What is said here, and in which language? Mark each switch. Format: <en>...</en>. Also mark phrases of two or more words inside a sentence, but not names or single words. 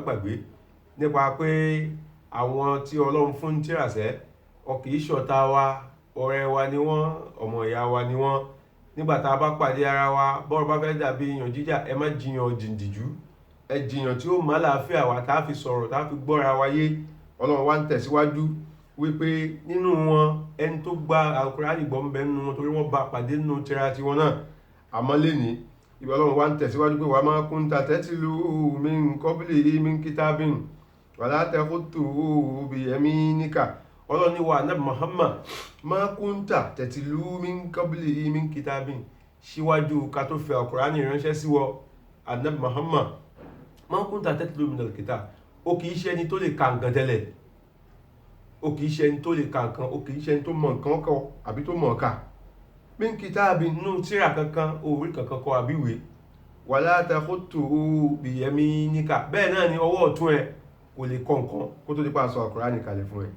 <yo>gbàgbé nípa pé àwọn tí Ọlọ́run fún tírasẹ́ ọkì í ṣọ̀tá wa ọ̀rẹ́ wa ni wọ́n ọmọ ìyá wa ni wọ́n nígbà tá a bá pàdé ara wa bọ́rọ̀ bá fẹ́ dàbí iyàn jíjà ẹ má jiyàn jìndìjú ẹ jiyàn tí ó má láàfíà wa tá a fi sọ̀rọ̀ tá a fi gbọ́ra wa yé Ọlọ́run wa ń tẹ̀síwájú wípé nínú wọn ẹni tó gba Al-Qur'ani gbọ́ ń bẹ nínú wọn torí wọ́n bá pàdé nínú tírà tiwọn náà àmọ́ lénìí ìbí Ọlọ́run wa ń tẹ̀síwájú pé wa</yo> <ar>ما كنت تتلو من قبله من كتاب ولا تخطه بيمينك</ar> <yo>Ọlọ́run ní wa Ànábì Muhammad</yo> <ar>ما كنت تتلو من قبله من كتاب</ar> <yo>síwájú ká tó fi Al-Qur'ani ránṣẹ́ sí wọ Ànábì Muhammad</yo> <ar>ما كنت تتلو من الكتاب</ar> <yo>ó kìí ṣe ẹni tó lè ka nǹkan tẹ́lẹ̀ ó kìí ṣe ẹni tó lè ka nǹkan, ó kìí ṣe ẹni tó mọ nǹkan kọ àbí tó mọ̀ ká.</yo> <ar>من كتاب</ar> <yo>nínú tírà kankan orí kankan kọ àbí ìwé,</yo> <ar>ولا تخطه بيمينك,</ar> <yo>bẹ́ẹ̀ náà ni ọwọ́ ọ̀tún ẹ kò lè kọ nǹkan kó tó dípa sọ Al-Qur'ani kalẹ̀ fún ẹ.</yo>